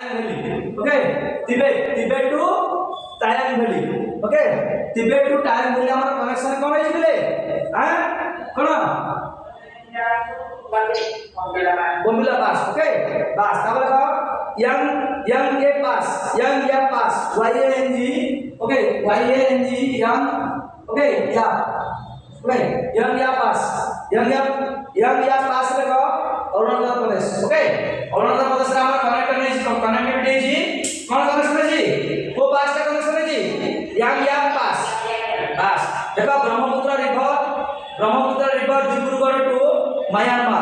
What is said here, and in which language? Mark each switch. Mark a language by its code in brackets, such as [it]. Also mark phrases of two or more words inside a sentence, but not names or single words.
[en] Valley. Okay, Tibet to Thailand Valley. Okay, Tibet to Thailand Valley [hi] हमारा कनेक्शन कौन है इसमें? हाँ, कौन? [en] Bombila Pass. Okay, Pass. [hi] क्या बोला? [en] Yang A Pass, Yang Ya Pass, YANG. Okay, YANG Yang. Okay, ya. [hi] Okay, Yang Ya Pass, Yang Ya Pass देखो अरुणाचल प्रदेश. Okay, अरुणाचल प्रदेश का हमारा कनेक्टिविटी जी कौन कनेक्शन है जी? वो पास का कनेक्शन है जी. Yang Ya Pass. देखो ब्रह्मपुत्र रिवर डिब्रूगढ़ टू म्यांमार.